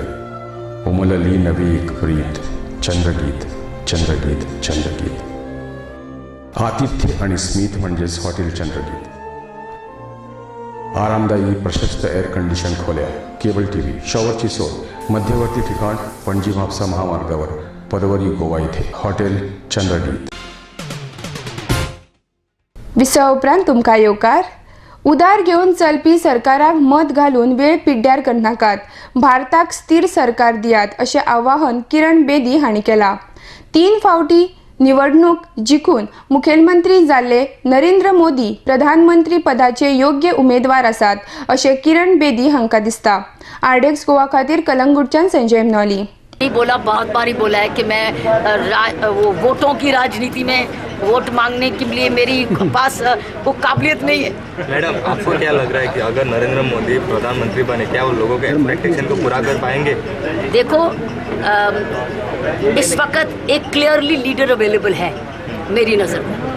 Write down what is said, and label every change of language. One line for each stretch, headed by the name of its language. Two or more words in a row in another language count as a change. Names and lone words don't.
Marathi: उमलली नवी एक प्रीत. चंद्रगीत, चंद्रगीत, चंद्रगीत. आतिथ्य आणि स्मित म्हणजेच हॉटेल चंद्रगीत. आरामदायी प्रशस्त
English: air condition
Marathi: खोल्या,
English: cable TV,
Marathi: शॉवरची सोय. मध्यवर्ती ठिकाण पणजी म्हापसा महामार्गावर, पदवरी, गोवा येथे हॉटेल चंद्रगीत.
Konkani: विसव उपरांत तुमकां येवकार. उदार घेवन चलपी सरकाराक मत घालून वेळ पिड्ड्यार करनाकात. भारताक स्थिर सरकार दियात अशें आवाहन किरण बेदी हांणी केलां. 3 फावटी निवडणूक जिखून मुखेलमंत्री जाल्ले नरेंद्र मोदी प्रधानमंत्री पदाचे योग्य उमेदवार आसात अशें किरण बेदी हांकां दिसता. आरडेक्स गोवा खातीर कलंगूटच्यान संजय मनोली.
Hindi: बोला बहुत बार ही बोला है कि मैं वो वोटों की राजनीति में वोट मांगने के लिए मेरी पास वो काबिलियत नहीं है. मैडम, आपको क्या लग रहा है कि अगर नरेंद्र मोदी प्रधानमंत्री बने, क्या वो लोगों के एक्सपेक्टेशन को पूरा कर पाएंगे? देखो, इस वक्त एक
English: clearly leader available
Hindi: है मेरी नज़र में.